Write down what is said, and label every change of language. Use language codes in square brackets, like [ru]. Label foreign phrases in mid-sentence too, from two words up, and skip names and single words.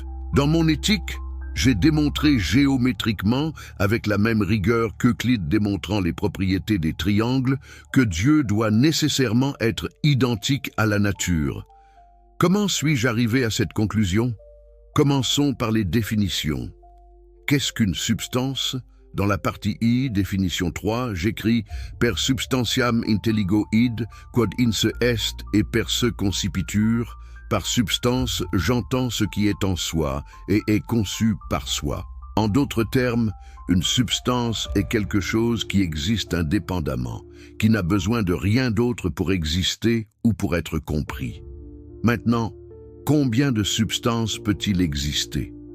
[fr] Dans mon éthique, j'ai démontré géométriquement, avec la même rigueur qu'Euclide démontrant les propriétés des triangles, que Dieu doit nécessairement être identique à la nature. Comment suis-je arrivé à cette conclusion? Commençons par les définitions. Qu'est-ce qu'une substance? Dans la partie I, définition 3, j'écris « [la] Per substantiam intelligo id, quod inse est et per se concipitur ». [fr] Par substance, j'entends ce qui est en soi et est conçu par soi. En d'autres termes, une substance est quelque chose qui existe indépendamment, qui n'a besoin de rien d'autre pour exister ou pour être compris. Maintenant, combien de substances peut-il exister?